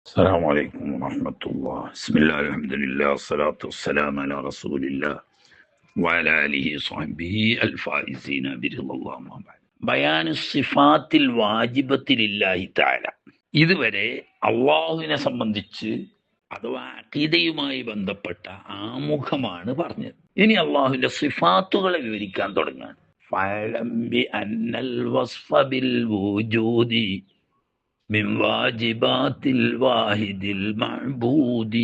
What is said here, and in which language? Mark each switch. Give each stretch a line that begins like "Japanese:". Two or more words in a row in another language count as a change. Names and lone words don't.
Arabic: السلام عليكم ورحمة الله. بسم الله الحمد لله والصلاة والسلام على رسول الله وعلى آله وصحبه الفائزين برضا الله. أما بعد. بيان الصفات الواجبة لله تعالى.
Malayalam: ഇതുവരെ അള്ളാഹുവിനെ സംബന്ധിച്ച് അഥവാ അഖീദയുമായി ബന്ധപ്പെട്ട ആമുഖമാണ് പറഞ്ഞത്. ഇനി അള്ളാഹുവിന്റെ സിഫാത്തുകളെ വിവരിക്കാൻ തുടങ്ങാൻ.
Arabic: فاعلم بأن الوصف بالوجود من واجبات الواحد المعبود.